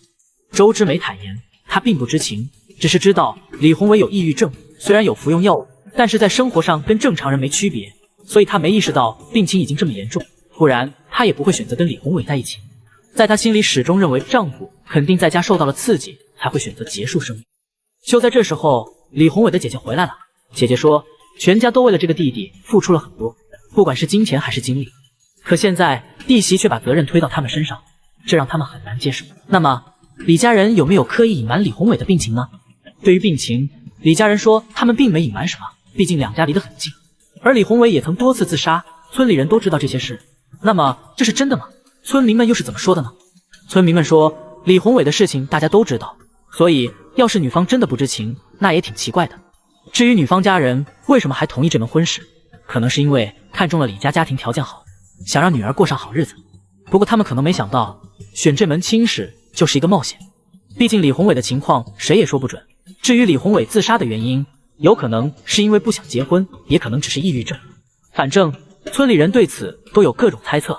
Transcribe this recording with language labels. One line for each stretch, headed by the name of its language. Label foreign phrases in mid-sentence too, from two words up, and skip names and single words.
Chinese: 周之梅坦言，她並不知情，只是知道李宏偉有抑鬱症，雖然有服用藥物，但是在生活上跟正常人沒區別，所以她沒意識到病情已經這麼嚴重。不然她也不會選擇跟李宏偉在一起。在她心裡始終認為丈夫肯定在家受到了刺激，才會選擇結束生命。就在這時候，李宏偉的姐姐回來了。姐姐說，全家都為了這個弟弟付出了很多，不管是金錢還是精力。可現在弟媳卻把責任推到他們身上，這讓他們很難接受。那麼李家人有沒有刻意隱瞞李宏偉的病情呢？對於病情，李家人說他們並沒隱瞞什麼，畢竟兩家離得很近，而李宏偉也曾多次自殺，村裡人都知道這些事。那麼這是真的嗎？村民們又是怎麼說的呢？村民們說，李宏偉的事情大家都知道，所以要是女方真的不知情，那也挺奇怪的。至於女方家人為什麼還同意這門婚事，可能是因為看中了李家家庭條件好，想讓女兒過上好日子。不過他們可能沒想到，選這門親事就是一個冒險。畢竟李宏偉的情況誰也說不準。至於李宏偉自殺的原因，有可能是因為不想結婚，也可能只是抑鬱症。反正村裡人對此都有各種猜測。